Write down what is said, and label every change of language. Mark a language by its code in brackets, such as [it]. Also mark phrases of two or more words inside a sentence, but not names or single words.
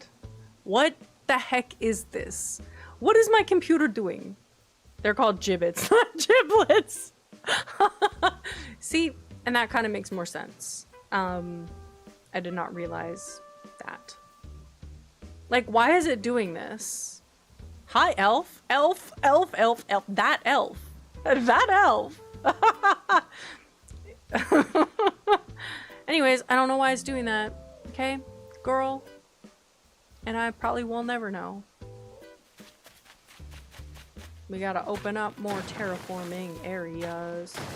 [en] What the heck is this? What is my computer doing? They're called gibbets, not giblets. See, and that kind of makes more sense. I did not realize that. Like, why is it doing this? Hi, elf. Elf, elf, elf, elf. That elf. That elf. Anyways, I don't know why it's doing that. Okay, girl. And I probably will never know. We gotta open up more terraforming areas.